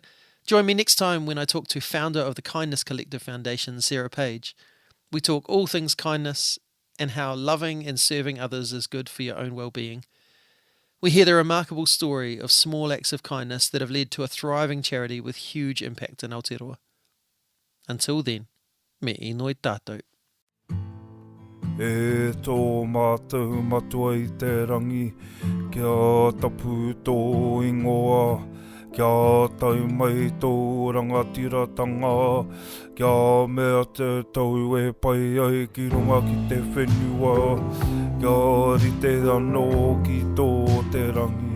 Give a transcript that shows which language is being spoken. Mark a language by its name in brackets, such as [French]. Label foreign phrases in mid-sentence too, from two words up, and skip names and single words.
[English] Join me next time when I talk to founder of the Kindness Collective Foundation, Sarah Page. We talk all things kindness and how loving and serving others is good for your own well-being. We hear the remarkable story of small acts of kindness that have led to a thriving charity with huge impact in Aotearoa. Until then, [Māori] me inoi tātou. E tō mātou matua I te rangi, kia tapu tō ingoa, kia tau mai tō rangatiratanga, kia mea te tau e pai ai ki runga ki te whenua, kia rite anō ki tō te rangi.